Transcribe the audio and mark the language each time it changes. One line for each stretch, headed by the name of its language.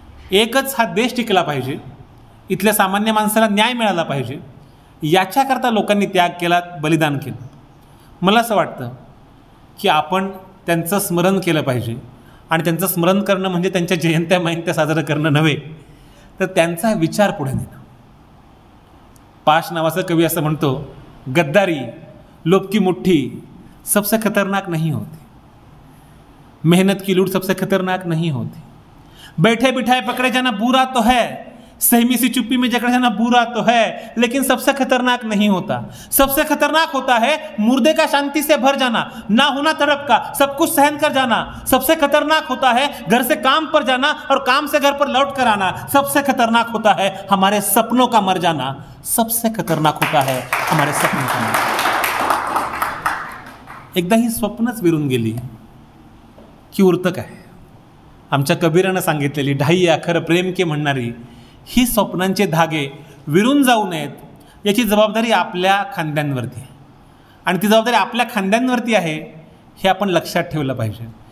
Marathi: एकच हा देश टिकला पाहिजे, इथल्या सामान्य माणसाला न्याय मिळाला पाहिजे, याच्याकरता लोकांनी त्याग केला, बलिदान केलं. मला असं वाटतं की आपण त्यांचं स्मरण केलं पाहिजे. आणि त्यांचं स्मरण करणं म्हणजे त्यांच्या जयंत्या महिन्या साजरं करणं नव्हे, तर त्यांचा विचार पुढे नेणं. पाश नावाचा कवी असं म्हणतो,
Hindi: गद्दारी लोभ की मुट्ठी सबसे खतरनाक नहीं होती, मेहनत की लूट सबसे खतरनाक नहीं होती, बैठे बिठाए पकड़े जाना बुरा तो है, सहमी सी चुप्पी में जकड़े जाना बुरा तो है, लेकिन सबसे खतरनाक नहीं होता. सबसे खतरनाक होता है मुर्दे का शांति से भर जाना, ना होना तड़प का, सब कुछ सहन कर जाना. सबसे खतरनाक होता है घर से काम पर जाना और काम से घर पर लौट कर आना. सबसे खतरनाक होता है हमारे सपनों का मर जाना. सबसे खतरनाक होता है हमारे सपनों का मर.
Marathi: एकदा ही स्वप्नच विरून गेली की उरतं काय. आमच्या कबीरानं सांगितलेली
Hindi: ढाई आखर प्रेम के
Marathi: म्हणणारी ही स्वप्नांचे धागे विरून जाऊ नयेत याची जबाबदारी आपल्या खांद्यांवरती आहे. आणि ती जबाबदारी आपल्या खांद्यांवरती आहे हे आपण लक्षात ठेवलं पाहिजे.